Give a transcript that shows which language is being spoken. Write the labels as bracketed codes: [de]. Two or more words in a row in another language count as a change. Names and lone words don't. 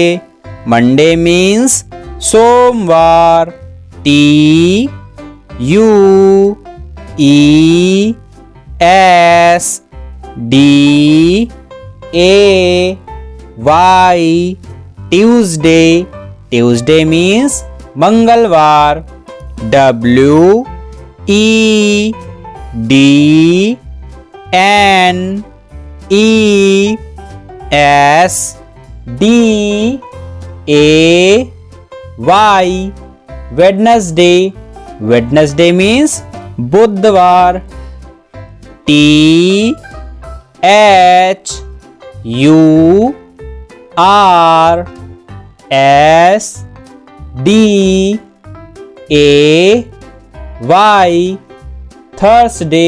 [en] Monday means सोमवार. T U E S D A Y Tuesday. Tuesday means मंगलवार. W E D N E S D A Y Wednesday. Wednesday means बुधवार. T H U R S D A Y Thursday.